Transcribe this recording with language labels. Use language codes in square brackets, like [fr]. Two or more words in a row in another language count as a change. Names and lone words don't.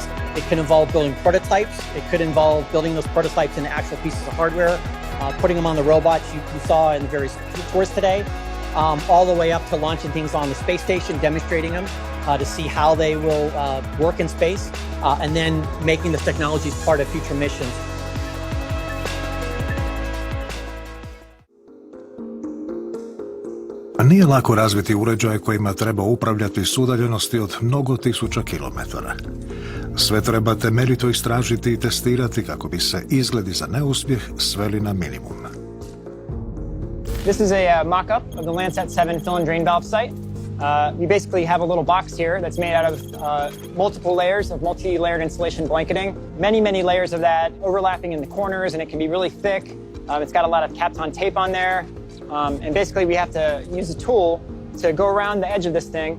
[en] It could involve building prototypes. It could involve building those prototypes into actual pieces of hardware, putting them on the robots you saw in the various tours today, all the way up to launching things on the space station, demonstrating them to see how they will work in space, and then making the technologies part of future missions. [hr] Nije lako razviti uređaje kojima treba upravljati s udaljenosti od mnogo tisuća kilometara. Sve treba temeljito istražiti i testirati kako bi se izgledi za neuspjeh sveli na minimum. [en] This is a mock-up of the Landsat 7 fill and drain valve site. We basically have a little box here that's made out of multiple layers of multi-layered insulation blanketing. Many layers of that overlapping in the corners, and it can be really thick. It's got a lot of Kapton tape on there. And basically we have to use a tool to go around the edge of this thing.